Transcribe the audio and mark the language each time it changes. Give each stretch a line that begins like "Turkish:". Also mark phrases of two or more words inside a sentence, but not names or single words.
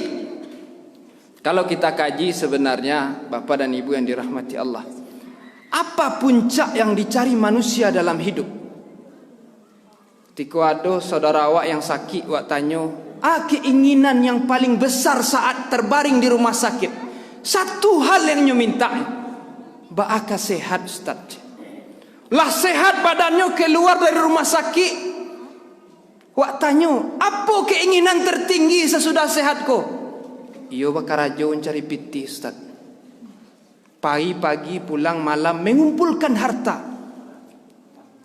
Indonesian: Kalau kita kaji sebenarnya Bapak dan Ibu yang dirahmati Allah, apa puncak yang dicari manusia dalam hidup?
Minangkabau: Tiku ado saudara awak
Indonesian: yang sakit,
Minangkabau: wak tanyo,
Indonesian: keinginan yang paling besar saat terbaring di rumah sakit, satu hal yang nyo minta,
Minangkabau: baaka sehat
Indonesian: Ustaz. Lah sehat badannya keluar dari rumah sakit,
Minangkabau: wak tanyo,
Indonesian: apa keinginan tertinggi sesudah sehat ko?
Minangkabau: Iyo bakarajo cari piti Ustaz.
Indonesian: Pagi-pagi pulang malam mengumpulkan harta.